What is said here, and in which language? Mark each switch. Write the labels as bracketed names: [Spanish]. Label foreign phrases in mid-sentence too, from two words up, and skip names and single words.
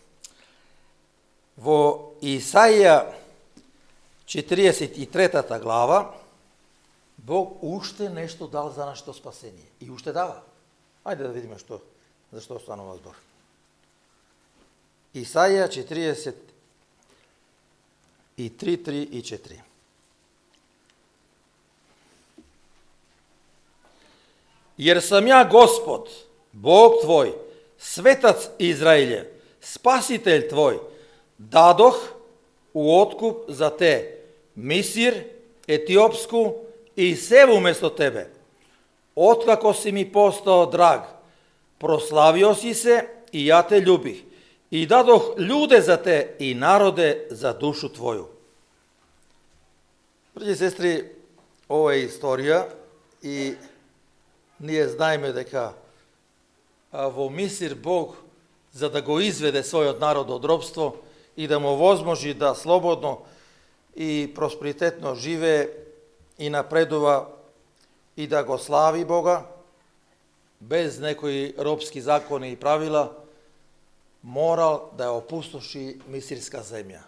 [Macedonian] Во Исаија 43 глава, Бог уште нешто дал за нашето спасение. И уште дава. Ајде да видиме за што станува збор. Исаија 43, 3 и 4. [Serbian] Jer sam ja Gospod, Bog tvoj, Svetac Izraeljev, Spasitelj tvoj, dadoh u otkup za te Misir, Etiopsku i Sevu umesto tebe. Otkako si mi postao drag, proslavio si se i ja te ljubih. I dadoh ljude za te i narode za dušu tvoju. Braći i sestri, ovo je istorija [Macedonian] i ние знаеме дека во Мисир Бог, за да го изведе својот народ од робство и да му возможи да слободно и просперитетно живее и напредува и да го слави Бога, без некои робски закони и правила, морал да ја опустоши мисирска земја.